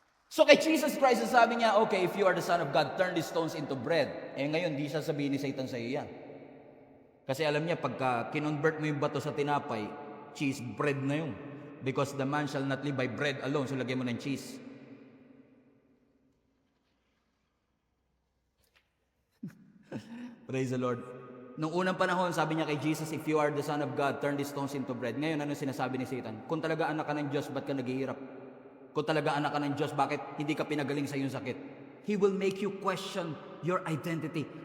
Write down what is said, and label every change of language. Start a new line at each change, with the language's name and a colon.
Filipino: So kay Jesus Christ, sabi niya,
English: okay, if you are the Son of God, turn these stones into bread.
Filipino: Ngayon, di sasabihin ni Satan sa iyo yan. Kasi alam niya, pagka kinonvert mo yung bato sa tinapay, cheese bread na yun.
English: Because the man shall not live by bread alone.
Filipino: So lagyan mo ng cheese.
English: Praise the Lord.
Filipino: Nung unang panahon, sabi niya kay Jesus,
English: if you are the Son of God, turn these stones into bread.
Filipino: Ngayon, ano sinasabi ni Satan? Kung talaga anak ka ng Diyos, ba't ka naghihirap? Kung talaga anak ka ng Diyos, bakit hindi ka pinagaling sa iyong sakit?
English: He will make you question your identity.